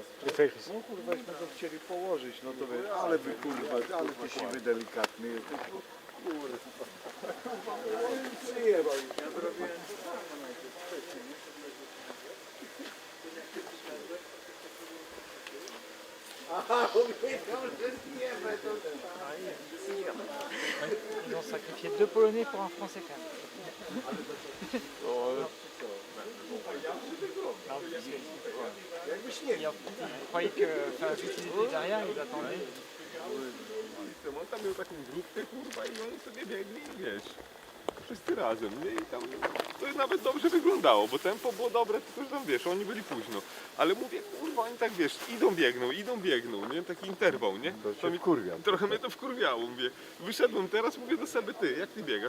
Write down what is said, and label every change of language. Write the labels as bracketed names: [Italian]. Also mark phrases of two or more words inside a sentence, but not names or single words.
[Polish] No kurwa,śmy to chcieli położyć, no to wiesz, ale wy kurwa, ale ty siwy delikatny. Kurwa. Zjebał już, ja zrobiłem. Aha, on wiedział, że zjebę to. [French] Ils ont sacrifié 2 Polonais pour un Français quand même. Il croyait que, enfin, vu qu'ils étaient derrière, ils attendaient. [Polish] On tam miał taką grupkę, kurwa, i oni sobie biegli, wiesz, wszyscy razem, nie? I tam to nawet dobrze wyglądało, bo tempo było dobre, tylko że tam, wiesz, oni byli późno. Ale mówię, kurwa, oni tak, wiesz, idą, biegną, nie? Taki interwał, nie? To mi trochę mnie to wkurwiało, mówię. Wyszedłem teraz, mówię do Seby, ty, jak ty biegasz?